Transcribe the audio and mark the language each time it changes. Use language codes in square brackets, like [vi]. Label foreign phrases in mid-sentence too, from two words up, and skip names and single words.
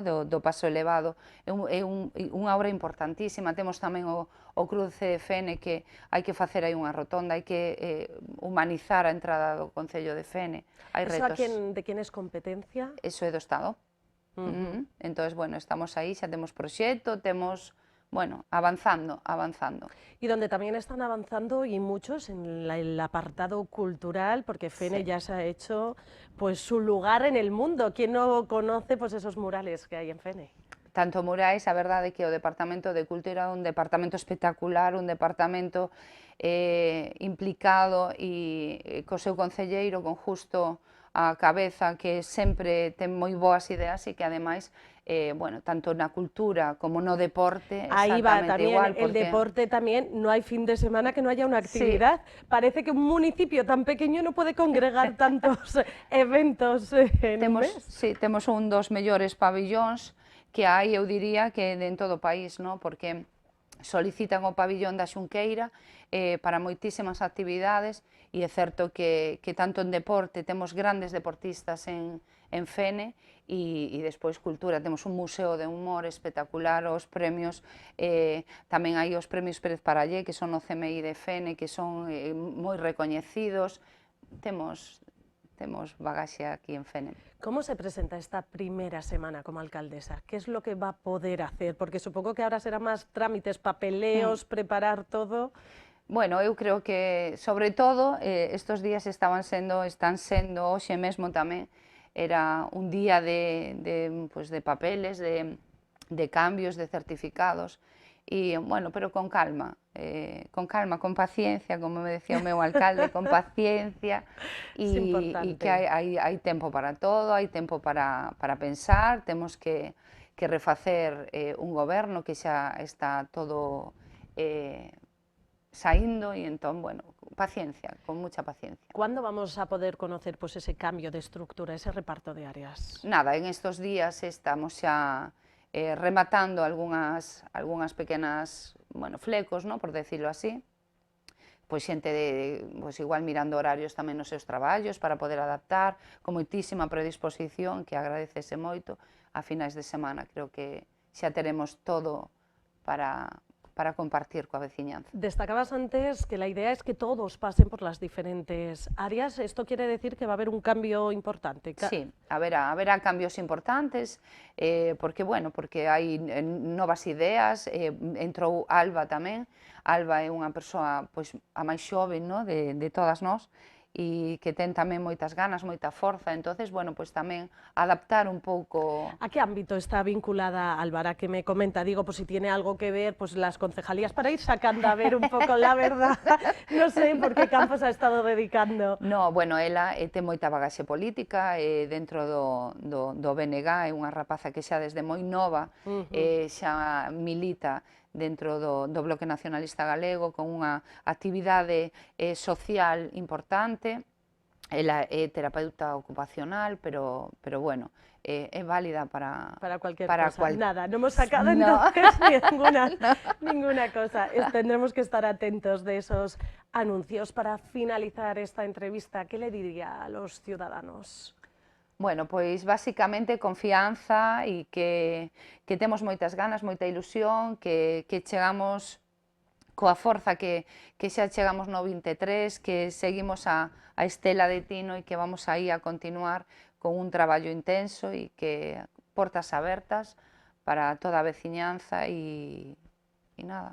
[gl] do paso elevado, é unha obra importantísima. Temos tamén o cruce de Fene, que hai que facer aí unha rotonda, hai que humanizar a entrada do Concello de Fene. Hai [es] ¿Eso [gl] retos. [es] de quién es competencia? [gl] Eso é do Estado. Entón, bueno, estamos aí, xa temos proxecto, temos, bueno, avanzando. [es] Y donde también están avanzando, y muchos, en el apartado cultural, porque Fene ya se ha hecho pues su lugar en el mundo. ¿Quién no conoce pues esos murales que hay en Fene? [gl] Tanto murais, a verdade é que o Departamento de Cultura é un departamento espectacular, un departamento implicado e co seu concelleiro, con Justo a cabeza, que sempre ten moi boas ideas e que ademais, bueno, tanto na cultura como no deporte, [es] ahí va exactamente también igual. El deporte también, no hay fin de semana que no haya una actividad. Sí. Parece que un municipio tan pequeño no puede congregar tantos eventos en un mes. [gl] Sí, temos un dos mellores pabillóns que hai, eu diría, que en todo o país, no? Porque solicitan o pabillón da Xunqueira para moitísimas actividades, e é certo que tanto en deporte temos grandes deportistas en Fene, e despois cultura, temos un museo de humor espectacular, os premios, tamén hai os premios Pérez Parallé, que son o CMI de Fene, que son moi recoñecidos, temos bagaxe aquí en Fene. [es] ¿Cómo se presenta esta primera semana como alcaldesa? ¿Qué es lo que va a poder hacer? Porque supongo que ahora será más trámites, papeleos, preparar todo. [gl] Bueno, eu creo que, sobre todo, estos días están sendo, hoxe mesmo tamén, era un día de papeles, de cambios, de certificados, e, bueno, pero con calma, con paciencia, como me decía o meu alcalde, con paciencia, e que hai tempo para todo, hai tempo para pensar, temos que refacer un goberno que xa está todo saindo, e entón, bueno, [es] paciencia, con mucha paciencia. ¿Cuándo vamos a poder conocer pues ese cambio de estructura, ese reparto de áreas? [gl] Nada, [es] en estos días estamos [gl] xa rematando algunhas pequenas, bueno, flecos, no? [es] Por decirlo así, [gl] pois xente pois igual mirando horarios tamén nos seus traballos para poder adaptar, con moitísima predisposición, que agradecese moito. A finais de semana creo que xa teremos todo para compartir coa veciñanza. [es] Destacabas antes que la idea es que todos pasen por las diferentes áreas. ¿Esto quiere decir que va a haber un cambio importante? [gl] Sí, haberá cambios importantes, porque, bueno, porque hai novas ideas, entrou Alba tamén. Alba é unha persoa, pois, a máis xoven, no? de todas nós, e que ten tamén moitas ganas, moita forza, entonces, bueno, pues tamén adaptar un pouco... [es] ¿A qué ámbito está vinculada Álvara, que me comenta? Digo, pues si tiene algo que ver, pues las concejalías, para ir sacando a ver un pouco la verdad, [gl] non sei por que campos [es] ha estado dedicando. [gl] No, bueno, ela ten moita bagaxe política, dentro do BNG, é unha rapaza que xa desde moi nova xa milita dentro do Bloque Nacionalista Galego, con unha actividade social importante. Ela é terapeuta ocupacional, pero bueno, é válida para [es] cualquier cosa. Nada, no hemos sacado entonces ninguna cosa. Tendremos que estar atentos de esos anuncios. Para finalizar esta entrevista, ¿qué le diría a los ciudadanos? [gl] Bueno, pois basicamente confianza, e que temos moitas ganas, moita ilusión, que chegamos coa forza que xa chegamos no 23, que seguimos a estela de Tino e que vamos aí a continuar con un traballo intenso, e que portas abertas para toda a veciñanza, e nada,